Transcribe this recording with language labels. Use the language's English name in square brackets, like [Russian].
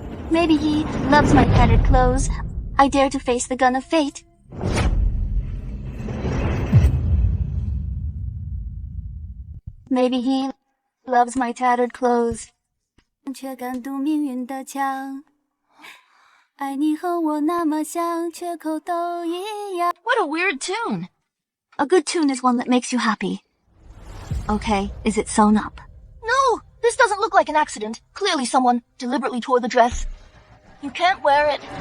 [English] Maybe he loves my tattered clothes. I dare to face the gun of fate. Maybe he loves my tattered clothes. [Chinese] 却敢堵命运的枪，爱你和我那么像，缺口都一样。 [English] what a weird tune. A good tune is one that makes you happy. Okay, is it sewn up? No, this doesn't look like an accident. Clearly someone deliberately tore the dress. You can't wear it.